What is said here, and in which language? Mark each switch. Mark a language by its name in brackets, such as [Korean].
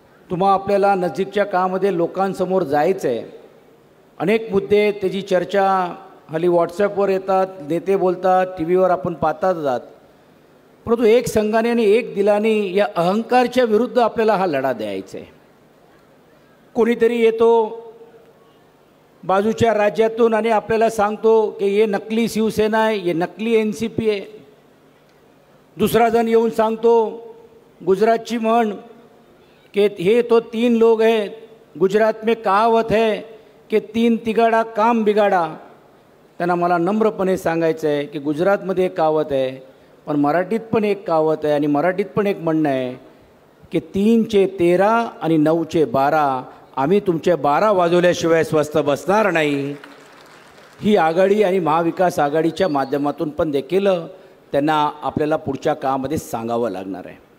[Marathi] तुम्हा आपल्याला नजीकच्या काळामध्ये लोकांसमोर जायचं आहे. अनेक मुद्दे त्याची चर्चा हल्ली व्हॉट्सॲपवर येतात, नेते बोलतात, टी व्हीवर आपण पाहतात जात. परंतु एक संघाने आणि एक दिलाने या अहंकारच्या विरुद्ध आपल्याला हा लढा द्यायचा आहे. कोणीतरी येतो बाजूच्या राज्यातून आणि आपल्याला सांगतो की हे नकली शिवसेना आहे, हे नकली NCP आहे. दुसरा जण येऊन सांगतो गुजरातची म्हण कि [Hindi] हे तो 3 लोग हैं, गुजरात में कहावत है कि 3 तिगाड़ा काम बिगाड़ा. [Marathi] त्यांना मला नम्रपणे सांगायचं आहे की गुजरातमध्ये एक कहावत आहे पण मराठीत पण एक कहावत आहे आणि मराठीत पण एक म्हणणं आहे की 3चे 13 आणि 9चे 12. आम्ही तुमचे 12 वाजवल्याशिवाय स्वस्थ बसणार नाही. ही आघाडी आणि महाविकास आघाडीच्या माध्यमातून पण देखील त्यांना आपल्याला पुढच्या काळामध्ये सांगावं लागणार आहे.